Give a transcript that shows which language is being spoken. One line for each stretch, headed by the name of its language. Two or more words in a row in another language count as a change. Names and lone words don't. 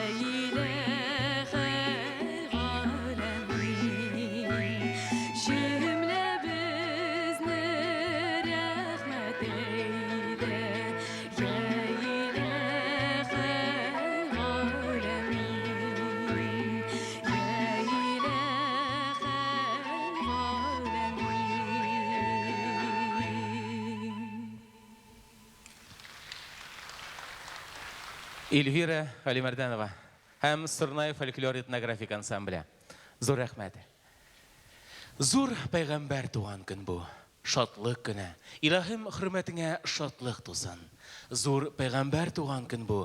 Arabic: إله العالمين,
Crimean Tatar: cümle bizni rahmet eyle
Arabic: يا إله العالمين، يا إله العالمين.
Tatar: Эльвира Алимарданова һәм Сырнай фольклор этнографик ансамбле. Зур рәхмәт. Зур пәйгамбәр туган көн бу. Шатлык көне. Илаһим хөрмәтеңә шатлык тусын. Зур пәйгамбәр туган көн бу.